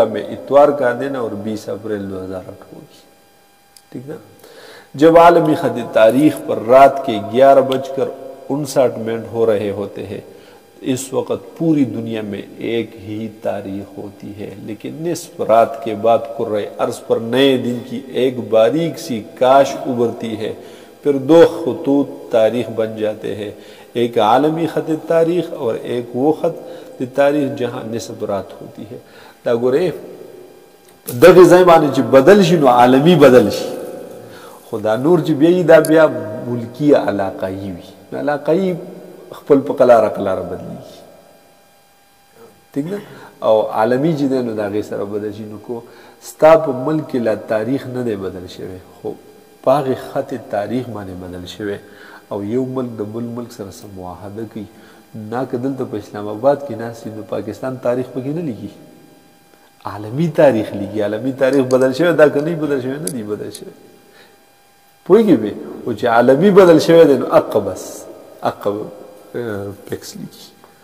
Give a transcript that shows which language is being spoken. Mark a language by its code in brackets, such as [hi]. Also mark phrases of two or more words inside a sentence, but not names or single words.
[ur] میں اتوار کا دن اور 20 اپریل 2008 ہوگی ٹھیک نا جب عالمی خط تاریخ پر رات کے 11:59 ہو رہے ہوتے ہیں اس وقت پوری دنیا میں ایک ہی تاریخ ہوتی ہے لیکن نصف رات کے بعد کرۂ ارض پر نئے دن کی ایک باریک سی کاش ابھرتی ہے پھر 2 خطوط تاریخ بن جاتے ہیں ایک عالمی خط تاریخ اور ایک وہ خط تاریخ جہاں نصف رات ہوتی ہے [ps] دا ګوره دغه ځای باندې چې بدل شي نو عالمی بدل شي خدا نور چې بیا ملکی علاقائی وي علاقائی خپل په قلاره بدلی [ur] ٹھیک نا [ps] او عالمی چې دی نو د هغې سره بدل شي نو کو ستا په ملک لا تاریخ نه دی بدل شوی خو په هغې خط تاریخ باندې بدل شوی او یو ملک د بل ملک سره څه معاهده کوي نا که دلته په اسلام آباد کې ناست نو پاکستان تاریخ پکې نه لیکي عالمی تاریخ لیکي عالمی تاریخ بدل شوی دا که نه بدل شوی نه دی بدل شوی پوهېږې به او چې عالمی بدل شوی دی نو اقه بس اقه پیکس لیکي